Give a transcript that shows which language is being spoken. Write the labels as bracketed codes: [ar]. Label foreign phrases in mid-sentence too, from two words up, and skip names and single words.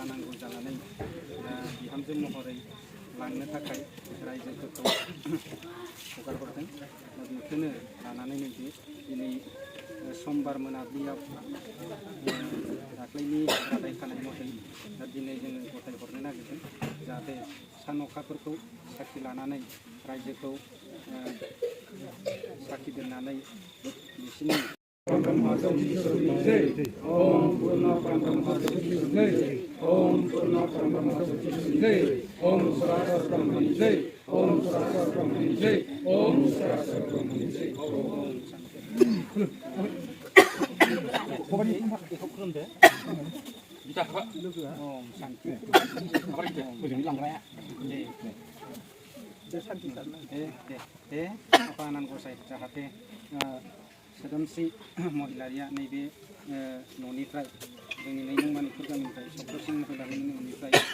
[brx] नांगौ जानानै बिहामजो महरै लांनो थाखाय रायजोफोरखौ हगारहरदों बेखौनो लानानै नैबे दिनै समबार मोनाबिलियाव दाख्लैनि रादाय खानाय मथै दा दिनै जोङो गथायहरनो नागिरदों जाहाथे सान अखाफोरखौ साखि लानानै रायजोखौ साखि दोननानै बिसिनि [sa] ओम पूर्ण जय ओम पूर्ण जय ओम सरासर ब्रह्मणि जय ओम सरासर ब्रह्मणि जय ओम सरासर ब्रह्मणि जय [brx] apa anan gosai जाहाथे सोदोमस्रि महिलारिया नैबे न'निफ्राय जोंनि नैनंमानिपुर गामिनिफ्राय सक्रसिं महिलारिनि न'निफ्राय